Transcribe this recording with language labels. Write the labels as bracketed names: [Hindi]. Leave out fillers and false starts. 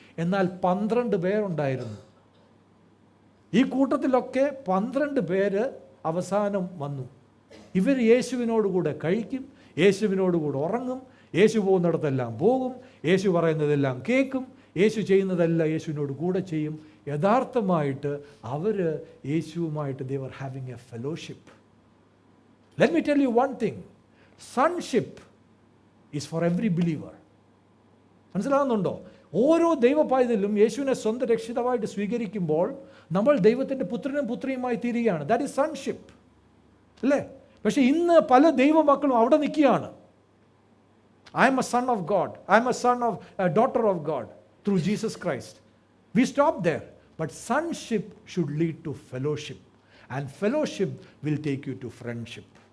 [Malayalam] എന്നാൽ 12 പേരുണ്ടായിരുന്നു. ഈ കൂട്ടത്തിലൊക്കെ 12 പേര് അവസാനം വന്നു. ഇവർ യേശുവിനോടുകൂടെ കഴിക്കും, യേശുവിനോടുകൂടെ ഉറങ്ങും, യേശു പോകുന്നിടത്തെല്ലാം പോകും, യേശു പറയുന്നതെല്ലാം കേൾക്കും, യേശു ചെയ്യുന്നതെല്ലാം യേശുവിനോട് കൂടെ ചെയ്യും. യഥാർത്ഥമായിട്ട് അവർ യേശുവുമായിട്ട് [English] they were having a fellowship. Let me tell you one thing, sonship is for every believer. [Malayalam] മനസ്സിലാകുന്നുണ്ടോ? ഓരോ ദൈവപൈതലും യേശുവിനെ സ്വന്തം രക്ഷിതാവായിട്ട് സ്വീകരിക്കുമ്പോൾ നമ്മൾ ദൈവത്തിൻ്റെ പുത്രനും പുത്രിയുമായി തീരുകയാണ്. [English] that is sonship, [Malayalam] അല്ലേ? പക്ഷേ ഇന്ന് പല ദൈവമക്കളും അവിടെ നിൽക്കുകയാണ്. [English] I am a son of God, I am a son of a daughter of God through Jesus Christ. We stop there. But sonship should lead to fellowship, and fellowship will take you to friendship.